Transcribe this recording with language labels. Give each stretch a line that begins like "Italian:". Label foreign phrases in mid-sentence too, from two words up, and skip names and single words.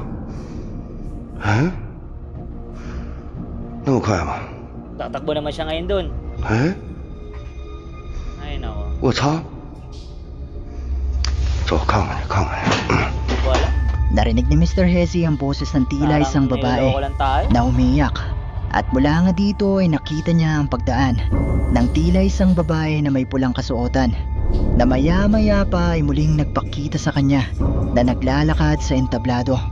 Chinese: 哎？那么快吗？
Filipino: Tatakbo naman siya ngayon dun.
Chinese: 哎？
Filipino: Ay, nako.
Chinese: 我操！走，看看去，看看去。
Filipino: Wala. Narinig ni Mr. Hezi ang boses ng tila isang babae niloloko lang tayo. na umiyak. At mula nga dito ay nakita niya ang pagdaan ng tila isang babae na may pulang kasuotan na maya-maya pa ay muling nagpakita sa kanya na naglalakad sa entablado.